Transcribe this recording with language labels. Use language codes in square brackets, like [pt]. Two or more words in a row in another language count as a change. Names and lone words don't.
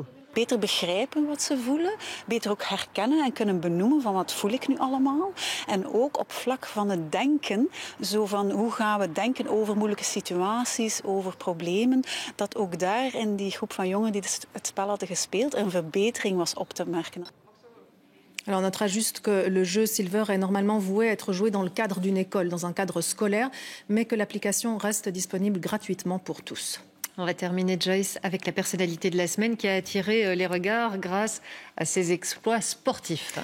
[nl] Beter begrijpen wat ze voelen, beter ook herkennen en kunnen benoemen van wat voel ik nu allemaal. En ook op vlak van het denken, zo van hoe gaan we denken over moeilijke situaties, over problemen, dat ook daar in die groep van jongeren die het spel hadden gespeeld een verbetering was op te merken. [fr] Alors on notera juste que le jeu Silver est normalement voué à être joué dans le cadre d'une école, dans un cadre scolaire, mais que l'application reste disponible gratuitement pour tous. On va terminer, Joyce, avec la personnalité de la semaine qui a attiré les regards grâce à ses exploits sportifs.